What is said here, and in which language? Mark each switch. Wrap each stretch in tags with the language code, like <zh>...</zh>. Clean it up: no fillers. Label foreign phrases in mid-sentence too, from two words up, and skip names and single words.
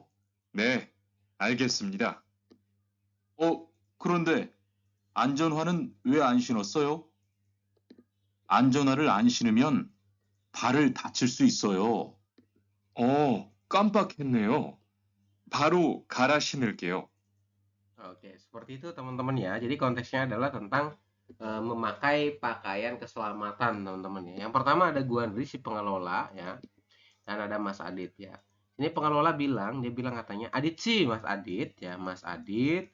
<ko>네, 알겠습니다. 그런데 안전화는 왜 안 신었어요? 안전화를 안 신으면 발을 다칠 수 있어요. 깜빡했네요. 바로 갈아 신을게요.</ko> <id>oke, seperti itu teman-teman ya. Jadi konteksnya adalah tentang memakai pakaian keselamatan, teman-teman ya. Yang pertama ada Guandri si pengelola ya, dan ada Mas Adit ya. Ini pengelola bilang, dia bilang katanya, Adit sih Mas Adit ya, Mas Adit.</id>